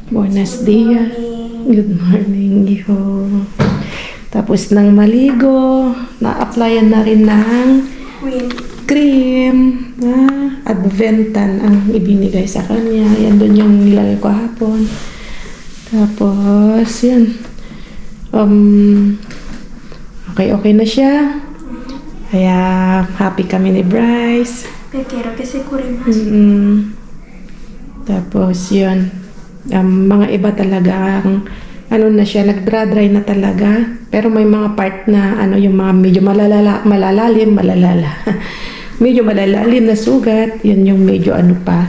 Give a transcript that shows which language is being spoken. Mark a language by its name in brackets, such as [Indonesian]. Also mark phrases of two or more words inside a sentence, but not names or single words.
[Spanish] Buenos dias. [English] Good morning, [Filipino] Iho. Tapos nang maligo, na-applyan na rin ng cream na Adventan ang ibinigay sa kanya. Yan doon yung nilagay ko hapon. Tapos, yan. Okay na siya. Kaya, happy kami ni Bryce. [Spanish] Quiero que se cure más. [Filipino] Tapos, yun. Mga iba talaga, ano na siya, nagdra-dry na talaga. Pero may mga part na, yung mga medyo malalalim na sugat. Yun yung medyo pa.